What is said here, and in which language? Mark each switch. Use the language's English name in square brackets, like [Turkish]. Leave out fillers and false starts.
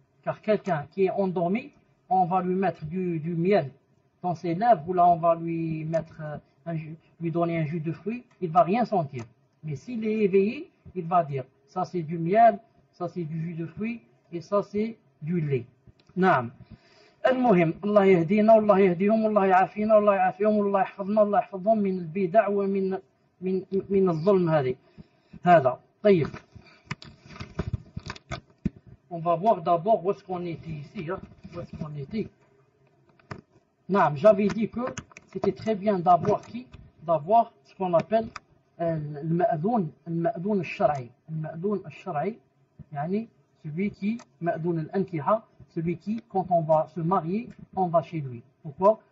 [French] Car quelqu'un qui est endormi, on va lui mettre du miel dans ses lèvres, ou là on va lui mettre lui donner un jus de fruits, il ne va rien sentir. Mais s'il est éveillé, il va dire, ça c'est du miel, ça c'est du jus de fruits, et ça c'est du lait. Naam. [Arabic] المهم الله يهدينا والله يهديهم والله يعافينا والله يعافيهم والله يحفظنا والله يحفظهم من البدع ومن من الظلم هذا. طيب. [French] On va voir d'abord où est-ce qu'on était ici. Où est-ce qu'on était? Non, j'avais dit que c'était très bien d'avoir d'avoir ce qu'on appelle المأذون الشرعي. المأذون الشرعي, يعني celui qui, مأذون الأنكحة, celui qui, quand on va se marier, on va chez lui. Pourquoi?